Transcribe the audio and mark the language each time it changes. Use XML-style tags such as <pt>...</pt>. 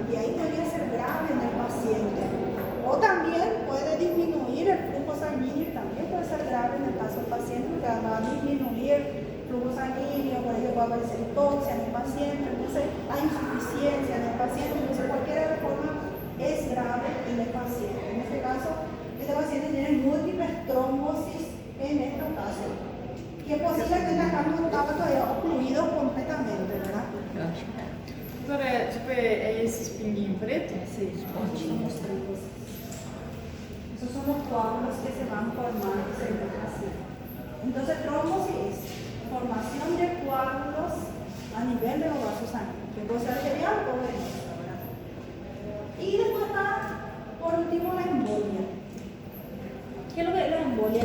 <es>Y ahí podría ser grave en el paciente. O también puede disminuir el flujo sanguíneo y también puede ser grave en el caso del paciente, porque va a disminuir el flujo sanguíneo, por ello puede aparecer hipoxia en el paciente, entonces hay insuficiencia en el paciente, entonces cualquier forma es grave en el paciente. En este caso, este paciente tiene múltiples trombosis en estos casos. Y es posible que tenga campo todavía ocluido completamente, ¿verdad?</es> <pt>Doutora, tipo, é esse espinguinho preto?</pt> <es>Sí, pontinhos trombosis. Esos son los coágulos que se van formando en el paciente. Entonces, trombosis es formación de coágulos a nivel de los vasos sanguíneos, que puede ser arterial o venosa, ¿verdad? Y después está, por último, la embolia. ¿Qué es lo que es la embolia?</es>